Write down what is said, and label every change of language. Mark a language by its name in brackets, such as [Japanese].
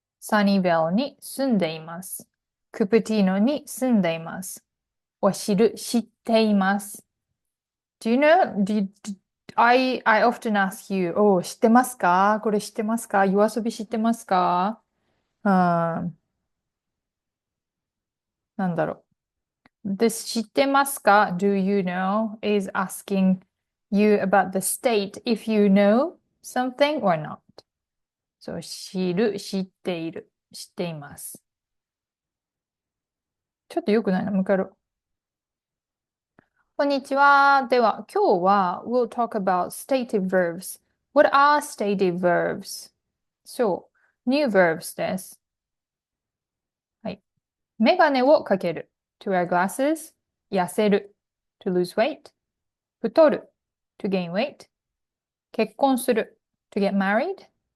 [Japanese] Sunnyvale に住んでいます。クプティーノに住んでいます。知っています。 [English] Do you know? I often ask you, oh, [Japanese] 知ってますかこれ知ってますか夜遊び知ってますかなんだろう。 [English] This [Japanese] 知ってますか [English] Do you know is asking you about the state if you know something or not. [Japanese] So 知っている、知っています。ちょっと良くないな、もう一回やろう。こんにちは。では、今日は [English] we'll talk about stative verbs. What are stative verbs? [Japanese] そう、 [English] new verbs です。 [Japanese] はい。メガネをかける。 [English] to wear glasses. [Japanese] 痩せる。 [English] to lose weight. [Japanese] 太る。 [English] to gain weight. [Japanese] 結婚する。 [English] to get married.